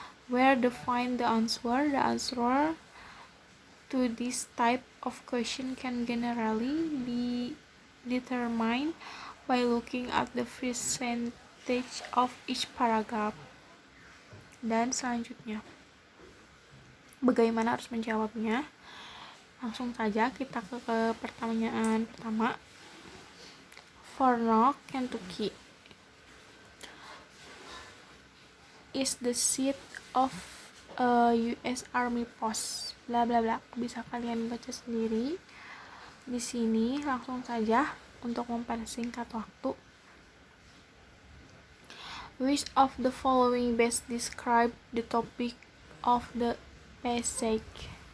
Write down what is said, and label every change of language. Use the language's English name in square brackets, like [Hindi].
[English] Where to find the answer to this type of question can generally be determined by looking at the percentage of each paragraph. [Indonesian] Dan selanjutnya, bagaimana harus menjawabnya? Langsung saja kita ke pertanyaan pertama. [English] Fort Kentucky is the seat of US Army post. [Indonesian] Bla bla bla. Bisa kalian baca sendiri. Di sini langsung saja untuk mempersingkat waktu. [English] Which of the following best describe the topic of the passage?